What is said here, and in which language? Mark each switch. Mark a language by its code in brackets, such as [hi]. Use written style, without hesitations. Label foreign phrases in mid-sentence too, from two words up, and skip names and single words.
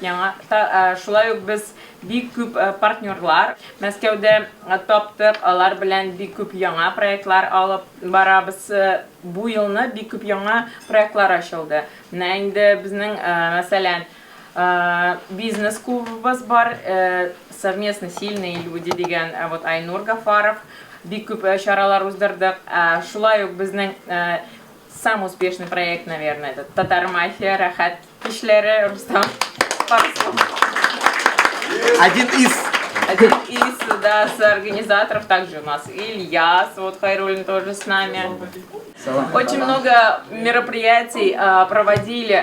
[tt] Шулай ук без бик күп партнерлар Мәскәүдә таптык, алар белән бик күп яңа проектлар алып барабыз. Бу елны бик күп яңа проектлар ачылды. Менә инде безнең мәсәлән бизнес-клубыбыз бар, [ru] совместно сильные люди дигән вот Айнур Гафаров. [tt] Бик күп чаралар уздырдык. Шулай ук безнең [ru] самый успешный проект, наверное, это Татар мафия, Рахат кишләре, Рустам Парсов. Один из, да, с организаторов. Также у нас Ильяс, вот Хайрулин тоже с нами. Очень много мероприятий проводили.